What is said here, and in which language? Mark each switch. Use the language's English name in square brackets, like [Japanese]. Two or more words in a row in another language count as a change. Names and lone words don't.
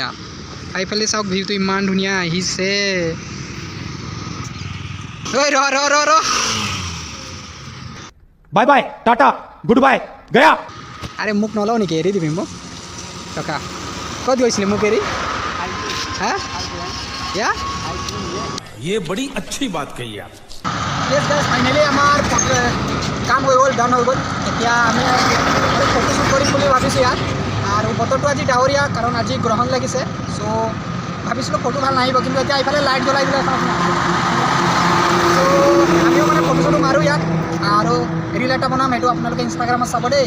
[Assamese] এইফালে চাওক ভিউটো ইমান ধুনীয়া আহিছে। ৰ [English] Bye bye, tata, good bye, গয়া। [Assamese] আৰে মোক নলওঁ নেকি, এৰি দিবি মোক। টকা ক'ত গৈছিলে মোক এৰি? [Hindi] হা क्या? ये बड़ी अच्छी बात कही आप। [English] Yes guys, finally [Assamese] আমাৰ কাম হৈ গ'ল, ডান হৈ গ'ল। এতিয়া আমি ফটোশ্বুট কৰিম বুলি ভাবিছোঁ ইয়াত। আৰু বতৰটো আজি ডাৱৰীয়া, কাৰণ আজি গ্ৰহণ লাগিছে। চ' ভাবিছিলোঁ ফটো ভাল নাহিব, কিন্তু এতিয়া এইফালে লাইট জ্বলাই দিলে। চ' আমিও মানে ফটো চটো মাৰোঁ ইয়াত, আৰু ৰিল এটা বনাম, সেইটো আপোনালোকে ইনষ্টাগ্ৰামত চাব দেই।